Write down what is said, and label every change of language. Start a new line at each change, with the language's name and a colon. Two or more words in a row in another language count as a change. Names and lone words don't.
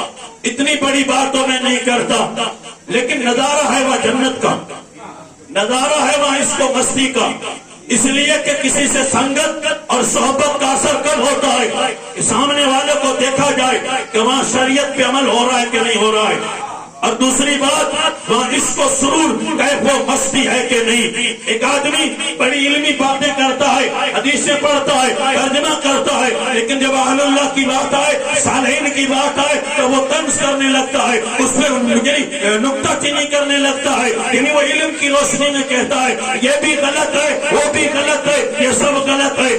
Urdu: اتنی بڑی بات تو میں نہیں کرتا، لیکن نظارہ ہے وہاں جنت کا، نظارہ ہے وہاں عشق و مستی کا، اس لیے کہ کسی سے سنگت اور صحبت کا اثر کب ہوتا ہے کہ سامنے والے کو دیکھا جائے کہ وہاں شریعت پہ عمل ہو رہا ہے کہ نہیں ہو رہا ہے، اور دوسری بات وہاں عشق و سرور کیف و مستی ہے کہ نہیں۔ ایک آدمی بڑی علمی باتیں کرتا ہے، حدیثیں پڑھتا ہے، ترجمہ کرتا ہے، لیکن جب اہل اللہ کی بات آئے، صالحین کی بات آئے تو وہ طنز کرنے لگتا ہے، اس پہ نکتہ چینی کرنے لگتا ہے، یعنی وہ علم کی روشنی میں کہتا ہے یہ بھی غلط ہے وہ بھی غلط ہے، یہ سب غلط ہے۔